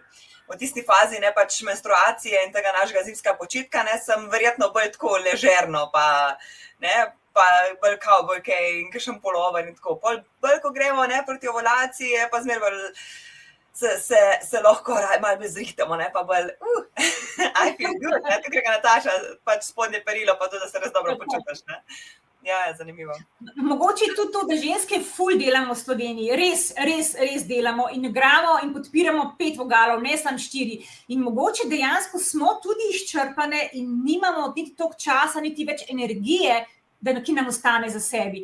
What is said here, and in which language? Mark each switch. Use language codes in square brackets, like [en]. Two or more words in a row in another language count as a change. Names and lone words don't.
[sl] V tisti fazi, pač menstruacije in tega našega zimskega počitka, sem verjetno bolj tako ležerno, pa bolj kavbojke in kakšen polover in tako. Bolj, ko gremo proti ovulaciji, pa zmer bolj se lahko malo bolj zrihtamo, pa bolj [en] I feel good, [sl] tako reka Nataša, pač spodnje perilo, pa tudi, da se res dobro počutiš, Ja, je zanimivo. Mogoče je tudi to, da ženske ful delamo v Sloveniji, res delamo in igramo in podpiramo 5 vogalov, ne samo 4. In mogoče dejansko smo tudi izčrpane in nimamo niti toliko časa, niti več energije, ki nam ostane za sebi.